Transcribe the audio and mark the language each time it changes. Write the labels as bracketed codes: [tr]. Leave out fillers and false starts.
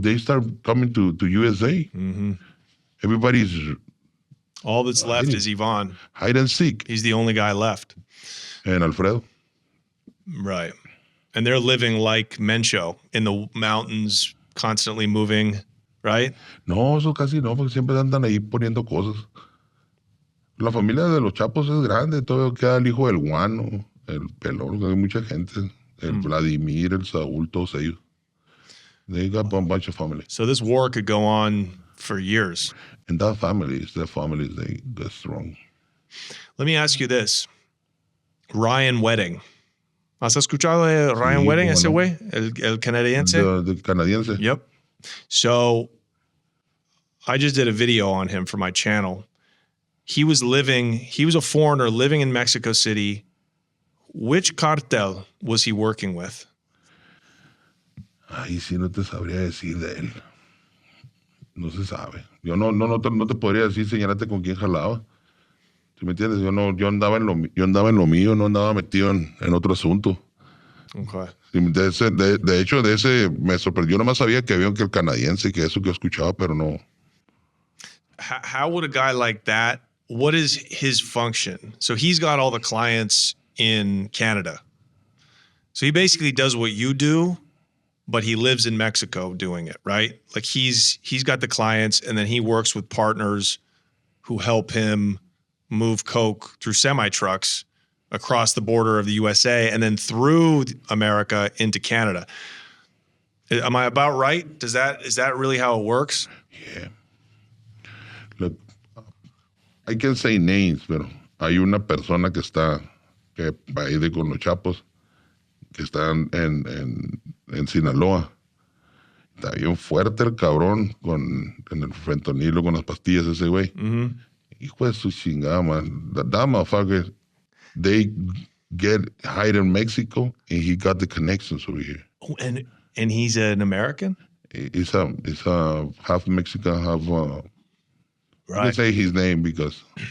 [en] They start coming to USA. Mm-hmm. Everybody's all that's left is Ivan. Hide and seek. He's the only guy left. And Alfredo. Right. And they're living like Mencho in the mountains, constantly moving, right? [es] No, eso casi no, porque siempre andan ahí poniendo cosas. La familia de los Chapos es grande, todavía queda el hijo del Guano, el Pelón, hay mucha gente, el Vladimir, el Saúl, todos ellos. [en] They got a bunch of families. So this war could go on for years. And their families, they get strong. Let me ask you this. Ryan Wedding. [es] ¿Has escuchado de Ryan Wedding, ese güey? El canadiense? [en] The canadiense. Yep. So I just did a video on him for my channel. He was a foreigner living in Mexico City. Which cartel was he working with? [es] Ay, sí, no te sabría decir de él. No se sabe. Yo no te podría decir, señalarte con quién jalaba. ¿Sí me entiendes? Yo andaba en lo mío, no andaba metido en otro asunto. [en] Okay. [es] De hecho, de ese me sorprendió. Nomás sabía que había que el canadiense, que eso que escuchaba, pero no. [en] How would a guy like that, what is his function? So he's got all the clients in Canada. So he basically does what you do, but he lives in Mexico doing it, right? Like he's got the clients and then he works with partners who help him move coke through semi-trucks across the border of the USA and then through America into Canada. Am I about right? Is that really how it works? Yeah. Look, I can say names, [es] pero hay una persona que va a ir con los Chapos, que está en Sinaloa. Está bien fuerte el cabrón en el fentanilo, con las pastillas ese güey. Mm-hmm. Hijo de su chingada, man. [en] That motherfucker, they get hired in Mexico, and he got the connections over here. Oh, and he's an American? It's a half Mexican, half. You can Right. say his name because